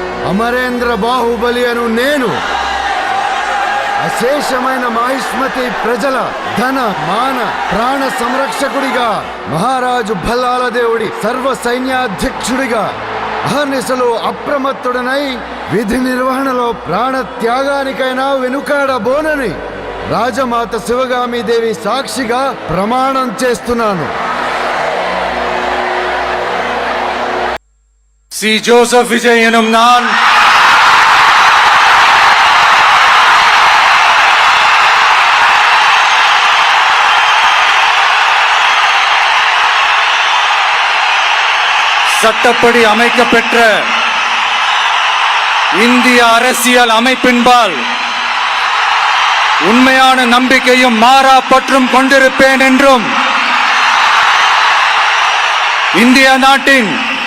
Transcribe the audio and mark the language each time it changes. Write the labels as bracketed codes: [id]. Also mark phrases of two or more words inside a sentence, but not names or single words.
[te] అమరేంద్ర బాహుబలి అను నేను అశేషమైన మహిష్మతి ప్రజల ధన మాన ప్రాణ సంరక్షకుడిగా, మహారాజు భల్లాల దేవుడి సర్వ సైన్యాధ్యక్షుడిగా అహర్నిశలో అప్రమత్తుడనై విధి నిర్వహణలో ప్రాణ త్యాగానికైనా వెనుకాడబోనని రాజమాత శివగామీదేవి సాక్షిగా ప్రమాణం చేస్తున్నాను. [ta] சி ஜோசப் விஜய் எனும் நான் சட்டப்படி அமைக்கப்பெற்ற இந்திய அரசியல் அமைப்பின்பால் உண்மையான நம்பிக்கையும் மாறா பற்றும் கொண்டிருப்பேன் என்றும் இந்திய நாட்டின்